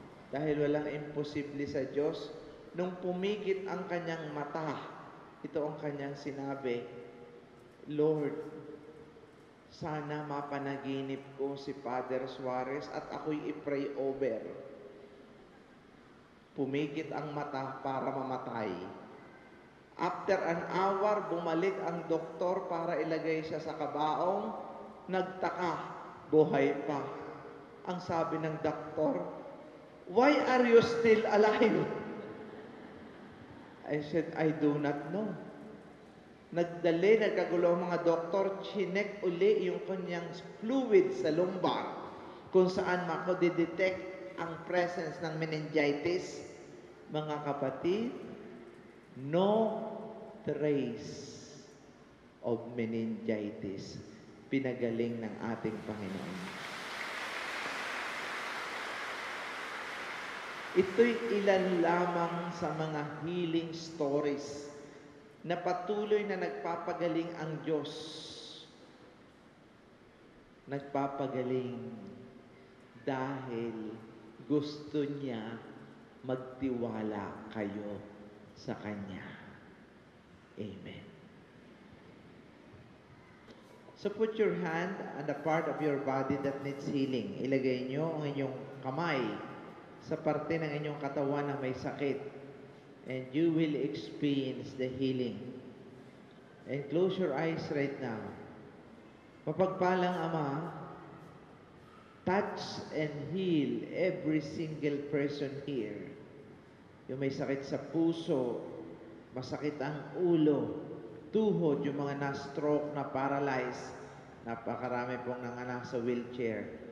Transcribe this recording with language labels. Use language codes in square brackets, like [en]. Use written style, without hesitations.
[tl] Dahil walang imposible sa Diyos, nung pumigit ang kanyang mata, ito ang kanyang sinabi, Lord, sana mapanaginip ko si Father Suarez at ako'y i-pray over. Pumigit ang mata para mamatay. [en] After an hour, [tl] bumalik ang doktor para ilagay siya sa kabaong. Nagtaka, buhay pa. Ang sabi ng doktor, [en] "Why are you still alive?" I said, "I do not know." [tl] Nagkagulo ang mga doktor, chinek uli yung kanyang fluid sa lumbar kung saan mako-detect ang presence ng meningitis. Mga kapatid, [en] no trace of meningitis. [tl] Pinagaling ng ating Panginoon. Ito'y ilan lamang sa mga healing stories na patuloy na nagpapagaling ang Diyos. Nagpapagaling dahil gusto niya magtiwala kayo sa Kanya. Amen. [en] So put your hand on the part of your body that needs healing. [tl] Ilagay nyo ang inyong kamay sa parte ng inyong katawan na may sakit. [en] And you will experience the healing. And close your eyes right now. [tl] Mapagpalang Ama, [en] touch and heal every single person here. [tl] Yung may sakit sa puso, masakit ang ulo, tuhod, yung mga na-stroke, na-paralyzed, napakarami pong nanganak sa wheelchair.